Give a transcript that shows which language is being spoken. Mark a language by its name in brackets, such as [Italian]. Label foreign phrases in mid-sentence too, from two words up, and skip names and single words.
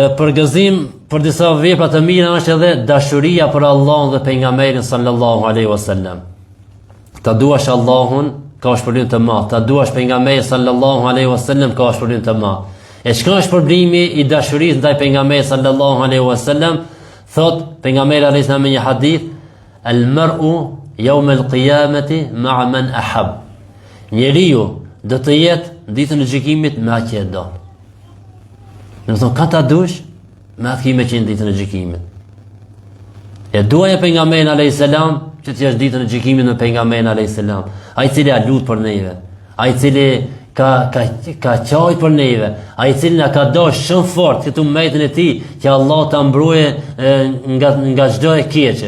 [Albanian] Përgëzim për disa vepra të mira është edhe dashuria për Allahun dhe pejgamberin [Arabic] صلى الله عليه وسلم. [Albanian] Ta duash Allahun ka shpërblim të madh, ta duash pejgamberin [Arabic] صلى الله عليه وسلم [Albanian] ka shpërblim të madh. E çka është problemi i dashurisë ndaj pejgamberit [Arabic] صلى الله عليه وسلم? [Albanian] Thot pejgamberi [Arabic] عليه وسلم [Albanian] në një hadith, [Arabic] المرء يوم القيامة مع من أحب. [Albanian] Njeriu do të jetë ditën e gjykimit me atë që e don. Do të thonë ka ta dush me atë që qenë ditën e gjykimit. E duaja pejgamberin [Arabic] عليه السلام [Albanian] që të jesh ditën e gjykimit me pejgamberin [Arabic] عليه السلام. [Albanian] Ai cili a lut për neve, ai cili ka qajt për neve, ai cili na ka dashur shumë fort këtu mbetën e tij që Allah ta mbroje nga çdo e keqe.